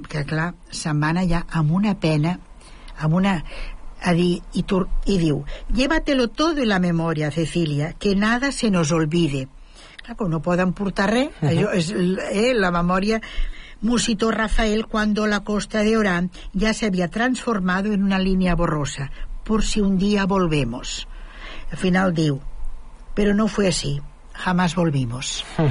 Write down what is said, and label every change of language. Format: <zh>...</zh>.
<ca>Que clar, se'n van allà amb una pena, amb una... A dir, i diu,</ca> <es>llévatelo todo en la memoria, Cecilia, que nada se nos olvide.</es> <ca>Clar, com no poden portar res, allò és la memòria...</ca> <es>Musitó Rafael cuando la costa de Orán ya se había transformado en una línea borrosa, por si un día volvemos.</es> <ca>Al final diu,</ca> <es>pero no fue así, jamás volvimos.</es>